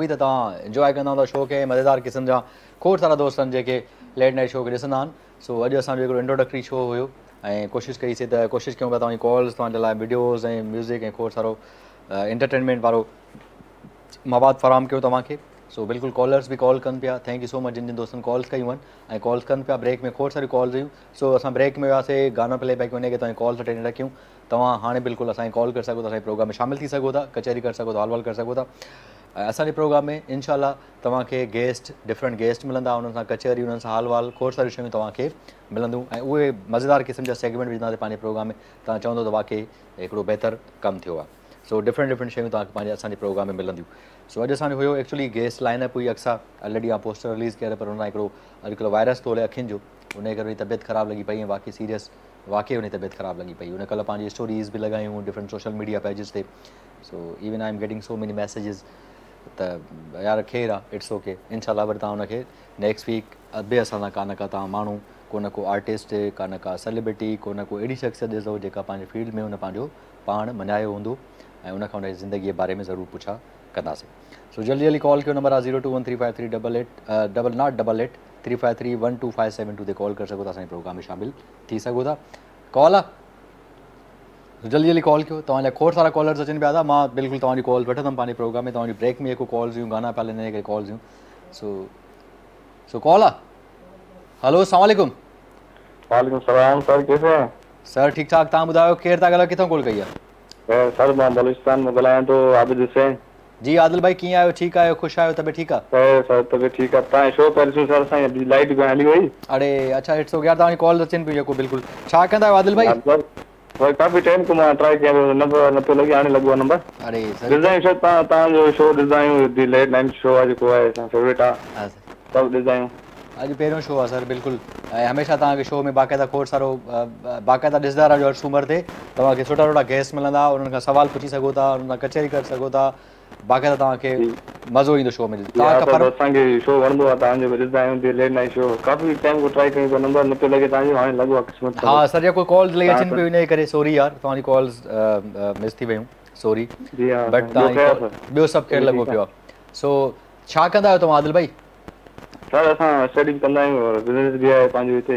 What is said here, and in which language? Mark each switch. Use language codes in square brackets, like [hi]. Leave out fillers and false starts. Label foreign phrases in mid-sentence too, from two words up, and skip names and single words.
[sd] उमेद आहे तव्हां इंजॉय कंदा हूंदा शो खे. मज़ेदार क़िस्म जा खोड़ सारा दोस्त आहिनि जेके [en] late night show [sd] खे ॾिसंदा आहिनि. सो अॼु असांजो हिकिड़ो [en] introductory show [sd] हुयो ऐं कोशिशि कईसीं त कोशिशि कयूं पिया तव्हांजी कॉल्स, तव्हांजे लाइ वीडियोज़ ऐं म्यूज़िक ऐं खोड़ सारो एंटरटेनमेंट वारो मवाद फ़राहम कयो तव्हांखे. सो बिल्कुलु कॉलर्स बि कॉल कनि पिया. [en] thank you so much [sd] जिन जिन दोस्तनि कॉल्स कयूं आहिनि ऐं कॉल्स कनि पिया. ब्रेक में खोड़ सारियूं कॉल्स हुयूं. सो असां ब्रेक में वियासीं, गाना [en] play back [sd] वञे तव्हांजी कॉल्स अटेंड रखियूं. तव्हां हाणे बिल्कुलु असांखे कॉल करे सघो था, असांजे प्रोग्राम में शामिलु थी सघो था, कचहरी करे सघो था, हाल वाल करे सघो था. ऐं असांजे प्रोग्राम में इंशाल्लाह तव्हांखे गेस्ट, [en] different guest [sd] मिलंदा, उन्हनि सां कचहरी, उन्हनि सां हाल वाल, खोड़ सारियूं शयूं तव्हांखे मिलंदियूं. ऐं उहे मज़ेदार क़िस्म जा सेगमेंट विझंदासीं पंहिंजे प्रोग्राम में. तव्हां चवंदो त वाकई हिकिड़ो बहितर कमु थियो आहे. सो डिफरेंट शयूं तव्हांखे पंहिंजे असांजे प्रोग्राम में मिलंदियूं. सो अॼु असांजो हुयो [en] actually guest lineup [sd] हुई अक्सा ऑलरेडी आहे [en] poster release [sd] कयल, पर हुन हिकिड़ो अॼुकल्ह वायरस थो हले अखियुनि जो, उन करे तबियत ख़राबु लॻी पई ऐं बाक़ी सीरियस वाकई हुन तबियत ख़राबु लॻी पई. उन कल्ह पंहिंजी स्टोरीज़ बि लॻायूं [en] different social media pages [sd] ते. [en] so even I am getting so many messages [sd] त यार ख़ैरु आहे, [en] It's okay. [sd] इंशाल्लाह वरी तव्हां हुनखे [en] next week [sd] ॿिए असां सां का तव्हां माण्हू, को न को आर्टिस्ट, का न का सेलिब्रिटी, को न को अहिड़ी शख़्सियत ॾिसो जेका पंहिंजे फील्ड में हुन पंहिंजो पाण मञायो हूंदो ऐं उनखां हुनजी ज़िंदगीअ जे बारे में ज़रूरु पुछा कंदासीं. सो जल्दी कॉल कयो. नंबर आहे 02135388 ते कॉल करे सघो था, असांजे प्रोग्राम में शामिलु थी सघो था. कॉल आहे जल्दी कॉल कयो. तव्हांजा खोड़ सारा कॉलर्स अचनि पिया था. मां बिल्कुलु तव्हांजी कॉल वठंदुमि पंहिंजे प्रोग्राम में. तव्हांजी ब्रेक में जेको कॉल्स हुयूं, गाना पिया हलनि, हिन कॉल्स हुयूं. सो कॉल आहे. [ar] हेलो, السلام عليكم. وعليكم السلام [hi] सर, कैसे हैं [sd] सर? ठीक ठाक. तव्हां ॿुधायो केरु था ॻाल्हायो, किथां कॉल कई आहे? सर मां बलूचिस्तान में ॻाल्हायां थो, आबिद हुसैन. जी आदिल भाई, कीअं आहियो? ठीकु आहियो? ख़ुशि आहियो? तबियत ठीकु आहे? सर तबियत ठीकु आहे. तव्हांजो शो करे ॾिसूं सर, असांजी लाइट बि हली वई. अरे अच्छा, [en] it's okay [sd] यार. तव्हांजी कॉल अचनि पियूं जेको बिल्कुलु. छा कंदा आहियो आदिल भाई? सर काफ़ी टाइम खां मां ट्राई कया, नंबर नथो लॻे, हाणे लॻो आहे नंबर. अरे सर ॾिसंदा आहियूं सर, तव्हांजो शो ॾिसंदा आहियूं. [en] the late night show [sd] आहे जेको आहे असां फेवरेट आहे, सभु ॾिसंदा आहियूं. अॼु पहिरियों शो आहे सर, बिल्कुलु. ऐं हमेशह तव्हांखे शो में बाक़ाइदा खोड़ सारो बाक़ाइदा ॾिसंदा रहियो हर सूमर ते. तव्हांखे सुठा गेस्ट मिलंदा, उन्हनि खां सवाल पुछी सघो था, उन्हनि सां कचहरी करे सघो था. बाक़ाइदा तव्हांखे मज़ो ईंदो शो में. असांखे शो वणंदो आहे तव्हांजो, ॾिसंदा आहियूं [en] the late night show. [sd] काफ़ी टाइम खां ट्राई कयूं, नंबर नथो लॻे तव्हांजो, हाणे लॻो आहे क़िस्मत. हा सर, जेको कॉल्स लॻी अचनि पियूं इन करे सॉरी यार, तव्हांजी कॉल्स मिस थी वियूं, सॉरी. बट तव्हां ॿियो सभु ख़ैरु लॻो पियो आहे. सो छा कंदा आहियो तव्हां आदिल भाई? सर असां स्टडी बि कंदा आहियूं और बिज़नेस बि आहे पंहिंजो हिते.